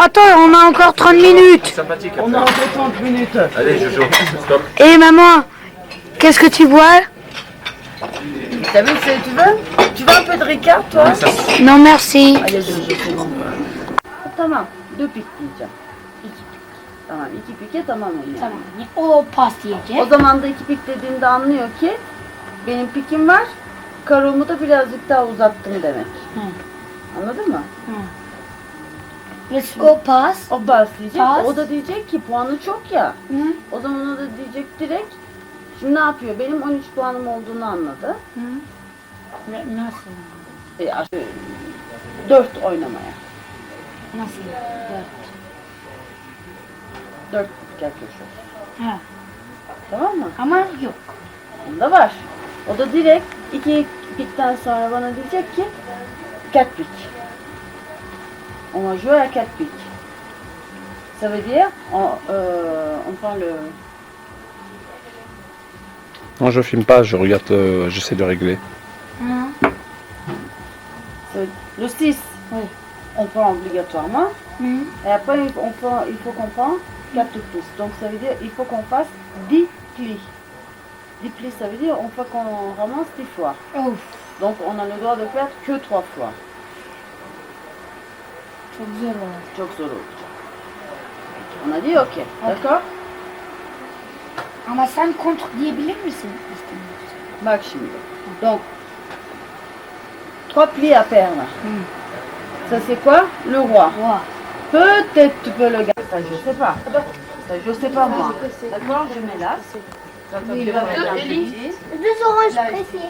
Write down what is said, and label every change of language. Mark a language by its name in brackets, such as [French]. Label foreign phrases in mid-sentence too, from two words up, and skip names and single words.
[French] Attends, on a encore 30 minutes. sympathique. On a encore 30 minutes. Allez, Jojo, stop. Et maman, qu'est-ce que tu bois? T'as vu, tu veux? Tu veux un peu de Ricard, toi? Non, merci. Allez, Jojo, c'est bon. Tamam, deux piques, tiens. [Turkish] İki pik. Tamam, iki pike tamam oluyor. Tamam. O pas diyecek. O zaman da iki pik dediğinde anlıyor ki benim pikim var, karomu da birazcık daha uzattım demek. Anladın mı? O pas. O bas diyecek, Pas. o da diyecek ki puanı çok ya. O zaman o da diyecek direkt, şimdi ne yapıyor? Benim 13 puanım olduğunu anladı. Nasıl? 4 oynamaya. Nasıl? [French] 4 quelque chose. [Turkish] Ha. Tamam mı? Ama yok. Onda var. O da direkt 2 pikten sonra bana diyecek ki 4 pik. [French] On va jouer à 4 piques. Ça veut dire, on prend le... Non, je filme pas, je regarde, j'essaie de régler. Le 6, Oui. on prend obligatoirement. Mhm. Et après, il faut qu'on prenne 4 plis. Donc ça veut dire il faut qu'on fasse 10 plis. 10 plis, ça veut dire on faut qu'on ramasse 10 fois. Of. Donc on a le droit de faire que 3 fois. [Turkish] Çok zor olur. Çok zor olur. [French] On a dit ok, d'accord? [Turkish] Ama sen contre diyebilir misin? Bak şimdi. [French] Donc 3 plis à faire là. Ça c'est quoi? Le roi. Roi. Peut-être tu peux le garder. Ça je sais pas. Ça je sais pas moi. D'accord? Je mets là. Quand tu veux mettre un petit. Deux oranges Là, pressées.